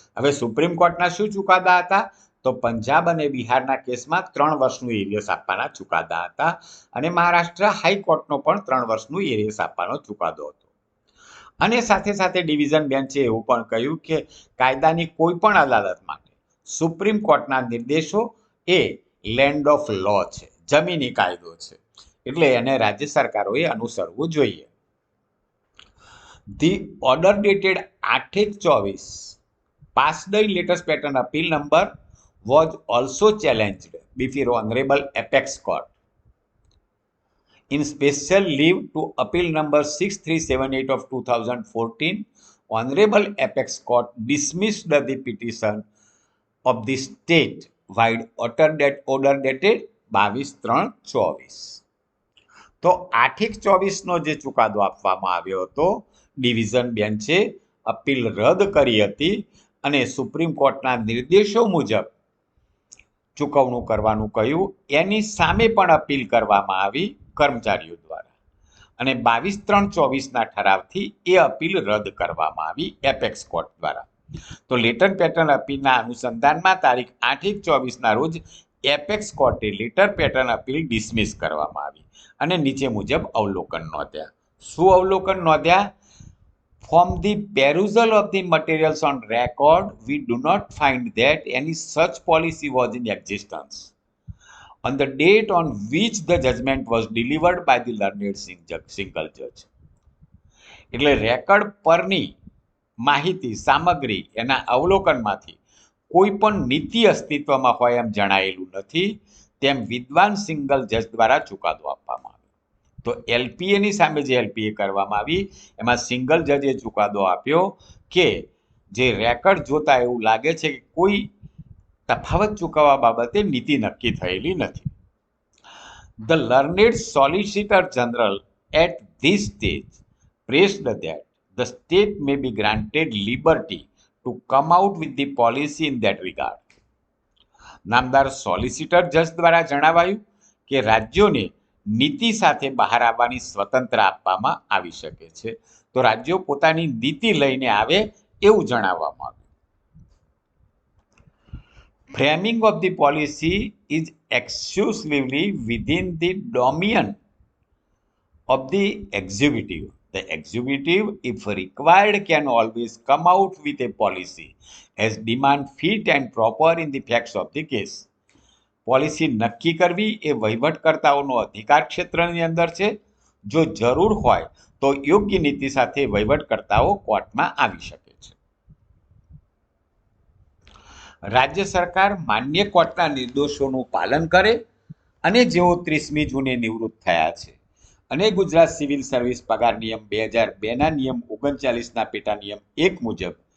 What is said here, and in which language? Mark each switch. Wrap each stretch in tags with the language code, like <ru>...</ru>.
<gu>હવે સુપ્રીમ કોર્ટના શું ચુકાદા હતા? તો પંજાબ અને બિહારના કેસમાં 3 વર્ષનું એરિયસ આપવાના ચુકાદા હતા અને મહારાષ્ટ્ર હાઈકોર્ટનો પણ 3 વર્ષનું એરિયસ આપવાનો ચુકાદો હતો. અને સાથે સાથે ડિવિઝન બેન્ચે એવું પણ કહ્યું કે કાયદાની કોઈ પણ અદાલત માટે સુપ્રીમ કોર્ટના નિર્દેશો એ લેન્ડ ઓફ લો છે, જમીની કાયદો છે, એટલે એને રાજ્ય સરકારોએ અનુસરવું જોઈએ.</gu> <en>The order dated 8/24 passed in latest pattern appeal number was also challenged before Honorable Apex Court. In special leave to appeal number 6378 of 2014, Honorable Apex Court dismissed the petition of the state-wide order dated 22/3/24.</en> <gu>તો 8/24નો જે ચુકાદો આપવામાં આવ્યો હતો, division બેન્ચે appeal રદ કરી હતી અને સુપ્રીમ કોર્ટના નિર્દેશો મુજબ ચૂકવણું કરવાનું કહ્યું. એની સામે પણ અપીલ કરવામાં આવી કર્મચારીઓ દ્વારા અને 22/3/24ના ઠરાવથી એ અપીલ રદ કરવામાં આવી એપેક્સ કોર્ટ દ્વારા. તો લેટર પેટર્ન અપીલના અનુસંધાનમાં તારીખ 8/24ના રોજ એપેક્સ કોર્ટે લેટર પેટર્ન અપીલ ડિસમિસ કરવામાં આવી અને નીચે મુજબ અવલોકન નોંધ્યા. શું અવલોકન નોંધ્યા?</gu> <en>From the perusal of the materials on record, we do not find that any such policy was in existence on the date on which the judgment was delivered by the learned single judge.</en> <gu>એટલે record પરની માહિતી સામગ્રી એના અવલોકનમાંથી કોઈ પણ નીતિ અસ્તિત્વમાં હોય એમ જણાયેલું નથી તેમ વિદ્વાન સિંગલ જજ દ્વારા ચુકાદો આપવામાં આવ્યો. તો એલપીએની સામે જે એલપીએ કરવામાં આવી એમાં સિંગલ જજે ચુકાદો આપ્યો કે જે રેકર્ડ જોતા એવું લાગે છે કે કોઈ તફાવત ચૂકવવા બાબતે નીતિ નક્કી થયેલી નથી.</gu> <en>The learned Solicitor General at this stage pressed that the state may be granted liberty to come out with the policy in that regard.</en> <gu>નામદાર સોલિસિટર જજ દ્વારા જણાવાયું કે રાજ્યોને નીતિ સાથે બહાર આવવાની સ્વતંત્ર આપવામાં આવી શકે છે. તો રાજ્યો પોતાની નીતિ લઈને આવે એવું જણાવવામાં આવ્યું.</gu> <en>Framing of the policy is exclusively within the domain of the executive. The executive, if required, can always come out with a policy as demand fit and proper in the facts of the case.</en> <gu>Policy નક્કી કરવી એ વહીવટકર્તાઓનો અધિકાર ક્ષેત્રની અંદર છે. જો જરૂર હોય તો યોગ્ય નીતિ સાથે વહીવટકર્તાઓ કોર્ટમાં આવી શકે છે. રાજ્ય સરકાર માન્ય કોર્ટના નિર્દેશોનું પાલન કરે અને જેઓ 30મી જૂને નિવૃત્ત થયા છે અને ગુજરાત સિવિલ સર્વિસ પગાર નિયમ 2002ના નિયમ 39ના પેટા નિયમ 1 મુજબ</gu>